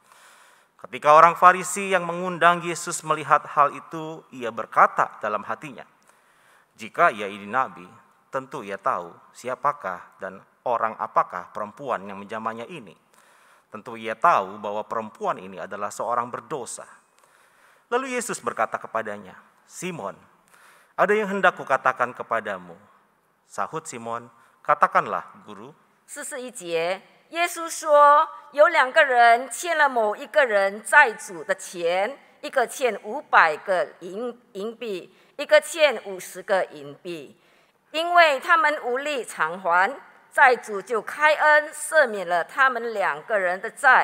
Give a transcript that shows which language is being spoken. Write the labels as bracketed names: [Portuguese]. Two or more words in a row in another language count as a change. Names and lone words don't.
[Indonesian] Ketika orang Farisi yang mengundang Yesus melihat hal itu, ia berkata dalam hatinya, "Jika ia ini nabi, tentu ia tahu siapakah dan orang apakah perempuan yang menjamahnya ini. Tentu ia tahu bahwa perempuan ini adalah seorang berdosa." Lalu Yesus berkata kepadanya, "Simon, ada yang hendak kukatakan kepadamu." Sahut Simon, "Katakanlah, Guru." [Chinese] 41 节，耶稣说，有2个人欠了某一个人债主的钱，一个欠500个银币，一个欠50个银币。因为他们无力偿还，债主就开恩赦免了他们2个人的债。